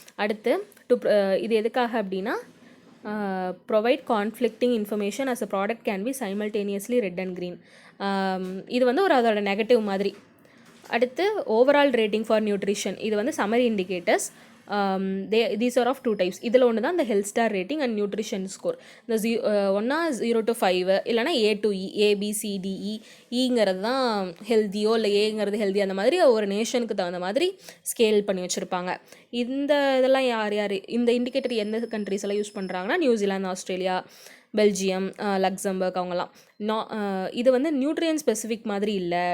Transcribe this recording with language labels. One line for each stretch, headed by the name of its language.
Tamil: அடுத்து இது எதுக்காக அப்படின்னா,
English: Provide conflicting information as a product can be simultaneously red and green.
Tamil: இது வந்து ஒரு அதோட நெகட்டிவ் மாதிரி. அடுத்து ஓவரால் ரேட்டிங் ஃபார் நியூட்ரிஷன். இது வந்து summary indicators.
English: These are of 2 types.
Tamil: இதில் ஒன்று தான் இந்த health star rating and nutrition score. இந்த ஒன்றா 0 to 5 இல்லைனா A to E, ABCDE. ஈங்கிறது தான் ஹெல்த்தியோ இல்லை ஏங்கிறது ஹெல்தி, அந்த மாதிரி ஒரு நேஷனுக்கு தகுந்த மாதிரி ஸ்கேல் பண்ணி வச்சுருப்பாங்க. இந்த இதெல்லாம் யார் இந்த இண்டிகேட்டர் எந்த கண்ட்ரிஸ் எல்லாம் யூஸ் பண்ணுறாங்கன்னா நியூசிலாந்து, ஆஸ்திரேலியா, பெல்ஜியம், லக்சம்பர்க் அவங்கலாம். இது வந்து நியூட்ரியன் ஸ்பெசிஃபிக் மாதிரி இல்லை.